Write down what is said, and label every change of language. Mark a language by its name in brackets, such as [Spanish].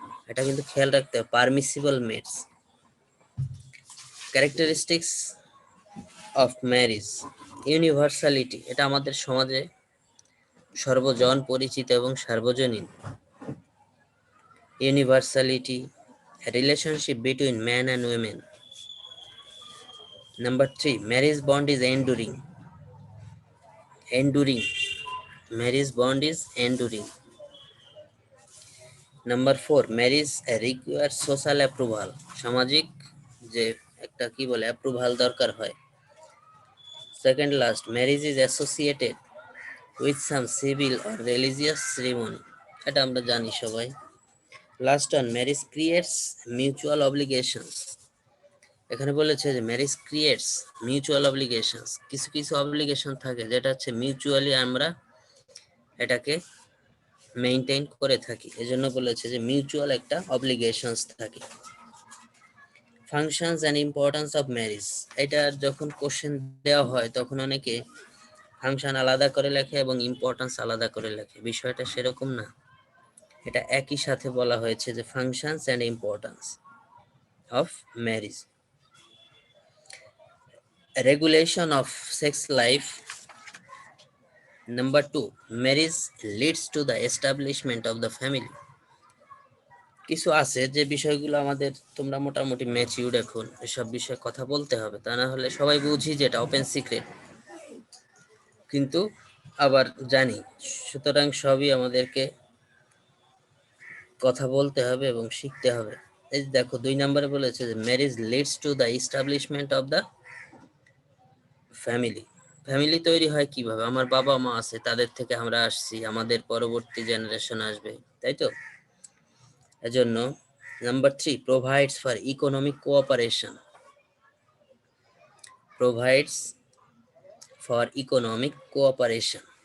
[Bangla] এটা কিন্তু খেয়াল রাখতে হবে, permissible Mets. [English] characteristics of marriage, [Bangla] universality, এটা আমাদের সমাজে সর্বজন পরিচিত এবং সার্বজনীন। [English] Universality, relationship between man and women. Number 3, marriage bond is enduring. Enduring. Marriage bond is enduring. Number 4, marriage requires social approval. [Bangla] সামাজিক যে একটা কি বলে অ্যাপ্রুভাল দরকার হয়। [English] Second last, marriage is associated with some civil or religious ceremony. [Bangla] এটা আমরা জানি সবাই। [English] Last one, marriage creates mutual obligations. [Bangla] এখানে বলেছে যে [English] marriage creates mutual obligations, [Bangla] কিছু কিছু অব্লিগেশন থাকে যেটা হচ্ছে মিউচুয়ালি আমরা এটাকে মেইনটেইন করে থাকি, এজন্য বলেছে যে মিউচুয়াল একটা অব্লিগেশনস থাকে। [English] functions and importance of marriage, [Bangla] এটা যখন কোশ্চেন দেওয়া হয় তখন অনেকে ফাংশন আলাদা করে লেখে এবং ইম্পর্টেন্স আলাদা করে লেখে, বিষয়টা সেরকম না, এটা একই সাথে বলা হয়েছে যে functions and importance of marriage. [English] Regulation of sex life. Number 2, marriage leads to the establishment of the family. [Bangla] কিছু আছে যে বিষয়গুলো আমাদের, তোমরা মোটামুটি ম্যাচিউরড এখন, এসব বিষয়ে কথা বলতে হবে, তা না হলে সবাই বুঝি যে এটা ওপেন সিক্রেট, কিন্তু আবার জানি, সুতরাং সবই আমাদেরকে কথা বলতে হবে এবং শিখতে হবে। এই দেখো 2 নম্বরে বলেছে যে [English] Marriage leads to the establishment of the family. [Bangla] Family তৈরি হয় কিভাবে? আমার বাবা মা আছে, তাদের থেকে আমরা আসছি, আমাদের পরবর্তী জেনারেশন আসবে, তাই তো? এজন্য [English] Number 3, provides for economic cooperation. Provides for economic cooperation.